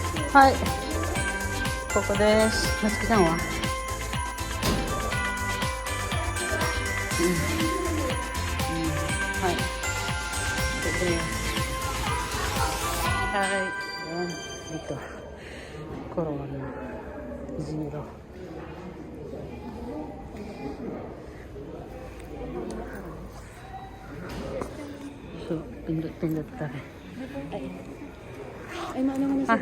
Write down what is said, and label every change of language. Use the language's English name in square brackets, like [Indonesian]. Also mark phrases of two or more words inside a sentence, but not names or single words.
[Japanese] はい。ここです。なつきさんははい。ここです。はい。Ito. [English] Corona. Zero. [Filipino] So, pindot-pindot tayo. Ay, maano mo na sila.